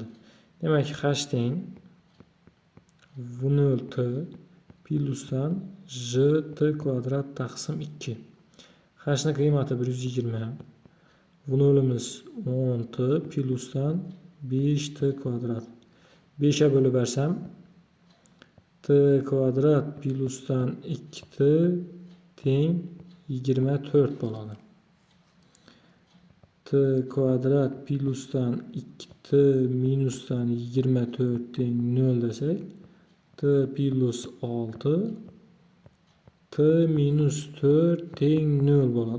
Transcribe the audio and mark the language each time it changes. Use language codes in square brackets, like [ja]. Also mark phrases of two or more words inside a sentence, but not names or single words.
[uz] Demak, h teng v0 t plyusdan j t kvadrat taqsim 2. H ni qiymati 120. V0'imiz 10 t plyusdan 5 t kvadrat. 5'e [tr] bölü versem [uz] t kvadrat plyusdan 2 t teng 24 bo'ladi. T kvadrat plyusdan 2t minusdan 24 teng 0 desek, t plus 6 t minus 4 teng 0 bo'ladi.